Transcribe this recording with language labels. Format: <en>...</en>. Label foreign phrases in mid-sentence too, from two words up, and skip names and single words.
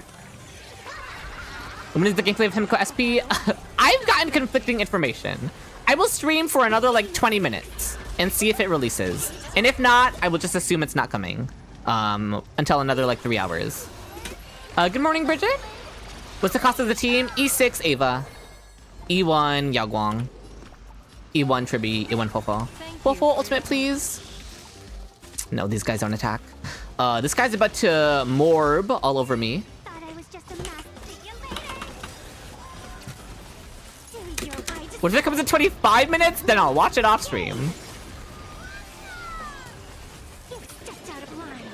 <en>When is the gameplay of Himeko SP? I've gotten conflicting information. I will stream for another like 20 minutes and see if it releases. And if not, I will just assume it's not coming. Until another like 3 hours. Good morning, Bridget. What's the cost of the team? E6 Ava. E1 Yagwong. E1 Tribi. E1 Fofo. Fofo ultimate, please. No, these guys don't attack. This guy's about to morb all over me. Thought I was just a mask. See you later. So you, I decide. What if it comes in 25 minutes? Then I'll watch it off stream. It's just out of line.</en>